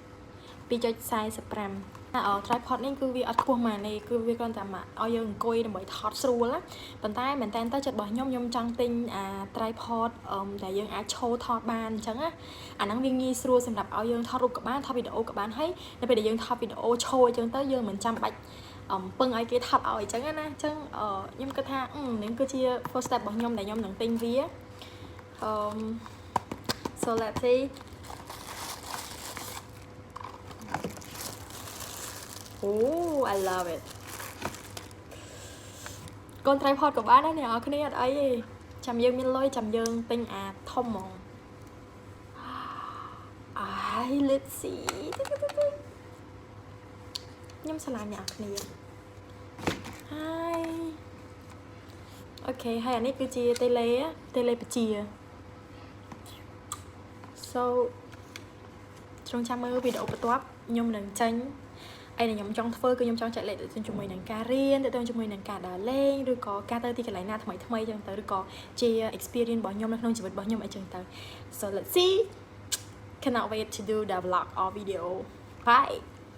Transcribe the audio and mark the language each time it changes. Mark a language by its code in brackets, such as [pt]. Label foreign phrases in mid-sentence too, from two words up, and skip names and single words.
[km] 2.45 tripod នេះគឺវាអត់ខ្ពស់ម៉ានេះគឺវាគ្រាន់តែមកឲ្យយើងអង្គុយដើម្បីថតស្រួលណាប៉ុន្តែមែនតើទៅចិត្តរបស់ខ្ញុំចង់ទិញtripod ដែលយើងអាចឈរថតបានអញ្ចឹងណាអាហ្នឹងវាងាយស្រួលសម្រាប់ឲ្យយើងថតរូបក៏បានថតវីដេអូក៏បានហើយនៅពេលដែលយើងថតវីដេអូឈរអញ្ចឹងទៅយើងមិនចាំបាច់ពឹងឲ្យគេថតឲ្យអញ្ចឹងណាអញ្ចឹងខ្ញុំគិតថានេះគឺជា [en] first step [km] របស់ខ្ញុំដែលខ្ញុំនឹងទិញវា [en] so let's see oh I love it [km] កូន tripod ក៏បានដែរអ្នកនរគ្នាអត់អីទេចាំយើងមានលុយចាំយើងទិញធំហ្មង [en] let's see [km] ខ្ញុំឆ្លាញ់អ្នកនរគ្នា Hi អូខេហើយអានេះគឺជា tele បជា so ត្រង់ចាំមើលវីដេអូបន្ទាប់ខ្ញុំនឹងចេញឯដែលខ្ញុំចង់ធ្វើគឺខ្ញុំចង់ចែកលេខទៅជាមួយនឹងការរៀនទៅជាមួយនឹងការដើរលេងឬក៏ការទៅទីកន្លែងណាថ្មីៗចឹងទៅឬក៏ជា experience របស់ខ្ញុំនៅក្នុងជីវិតរបស់ខ្ញុំអីចឹងទៅ [en] so let's see cannot wait to do the vlog or video bye